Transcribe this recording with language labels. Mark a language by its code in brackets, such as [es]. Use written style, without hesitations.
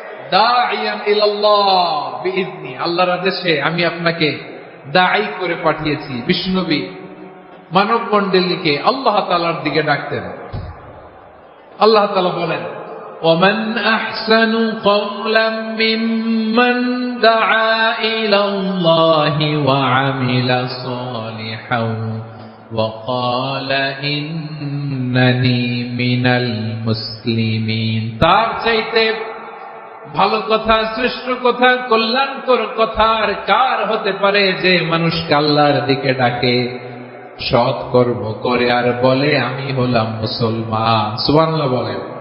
[ar] দাঈয়ান ইলাল্লাহ বিইذনি, [bn] আল্লাহর আদেশে আমি আপনাকে দায়ী করে পাঠিয়েছি। বিশ্বনবী মানব মণ্ডলীকে আল্লাহ তাআলার দিকে ডাকতেন। [ar] আল্লাহ তাআলা বলেন, ومن أحسن قولا ممن دعا إلى الله وعمل صالحا وقال إنني من المسلمين। [bn] তার চাইতে ভালো কথা, শ্রেষ্ঠ কথা, কল্যাণকর কথা আর কার হতে পারে যে মানুষকে আল্লাহর দিকে ডাকে, সৎ কর্ম করে আর বলে আমি হলাম মুসলমান। সুবহানাল্লাহ বলেন।